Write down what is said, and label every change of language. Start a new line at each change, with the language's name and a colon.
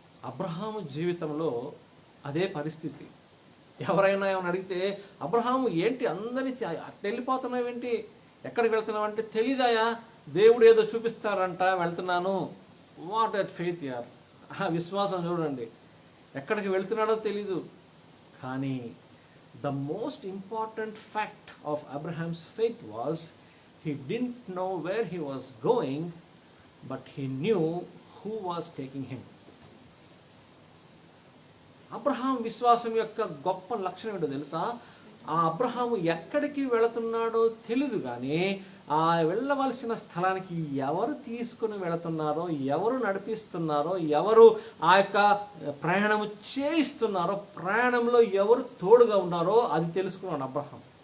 Telugu: అబ్రహాము జీవితంలో అదే పరిస్థితి. ఎవరైనా ఏమైనా అడిగితే, అబ్రహాము ఏంటి అందరినీ అట్లా వెళ్ళిపోతున్నావు ఏంటి, ఎక్కడికి వెళ్తున్నావు అంటే, తెలీదాయా, దేవుడు ఏదో చూపిస్తారంట వెళ్తున్నాను.
English: what at faith యార్,
Telugu: ఆ విశ్వాసం చూడండి. ఎక్కడికి వెళ్తున్నాడో తెలీదు, కానీ
English: the most important fact of Abraham's faith was he didn't know where he was going, but he knew who was taking him.
Telugu: Abraham విశ్వాసం యొక్క గొప్ప లక్షణం ఏంటో తెలుసా? ఆ అబ్రహాము ఎక్కడికి వెళుతున్నాడో తెలియదు, కానీ ఆ వెళ్ళవలసిన స్థలానికి ఎవరు తీసుకుని వెళుతున్నారో, ఎవరు నడిపిస్తున్నారో, ఎవరు ఆ యొక్క ప్రయాణము చేయిస్తున్నారో, ప్రయాణంలో ఎవరు తోడుగా ఉన్నారో అది తెలుసుకున్నాడు అబ్రహాం.